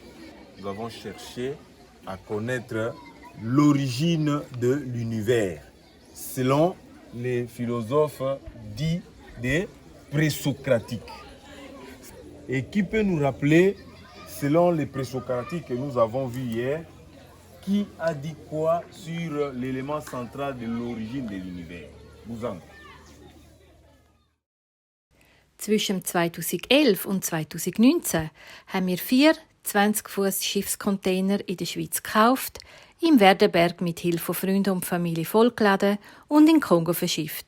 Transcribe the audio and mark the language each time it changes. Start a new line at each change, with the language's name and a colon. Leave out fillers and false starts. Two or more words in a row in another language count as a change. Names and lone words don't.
French: Nous avons cherché à connaître l'origine de l'univers, selon les philosophes dits des présocratiques. Et qui peut nous rappeler, selon les présocratiques que nous avons vus hier, qui a dit quoi sur l'élément central de l'origine de l'univers? Bouzan.
German: Zwischen 2011 und 2019 haben wir 4 20-Fuß-Schiffscontainer in der Schweiz gekauft, im Werdenberg mit Hilfe von Freunden und Familie vollgeladen und in Kongo verschifft.